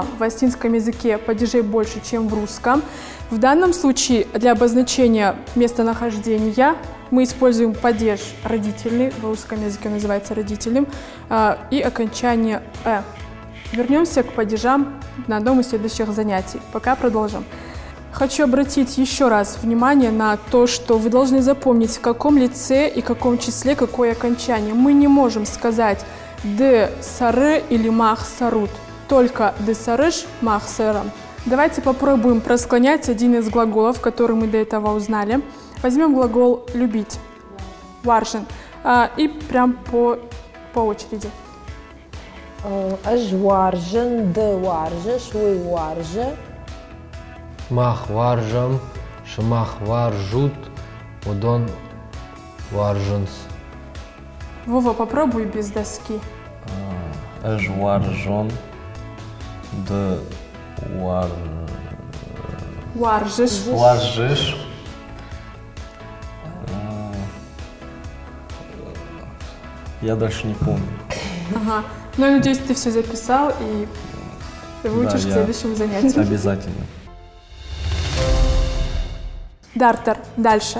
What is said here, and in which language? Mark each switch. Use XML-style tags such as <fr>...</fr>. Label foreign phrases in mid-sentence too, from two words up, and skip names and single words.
<ru>В астинском языке падежей больше, чем в русском. В данном случае для обозначения местонахождения мы используем падеж родительный, в русском языке он называется родительным, и окончание «э». Вернемся к падежам на одном из следующих занятий. Пока продолжим. Хочу обратить еще раз внимание на то, что вы должны запомнить, в каком лице и каком числе какое окончание. Мы не можем сказать</ru> <os>«д сары»</os> <ru>или</ru> <os>«мах сарут»,</os> <ru>только</ru> <os>«д сарыш», «мах сэрам».</os> <ru>Давайте попробуем просклонять один из глаголов, который мы до этого узнали. Возьмем глагол «любить», «варжен», и прям по очереди.</ru> <os>Аж варжен, д варже, швы варже. Мах варжам, шмах варжут, удон варженс.</os> <ru>Вова, попробуй без доски.</ru> <os>Эж варжон, д Варжиш. варжиш.</os> <ru>Я дальше не помню. Ага. Ну, я надеюсь, ты все записал и выучишь к следующему занятию. Обязательно. Дартер. Дальше.</ru>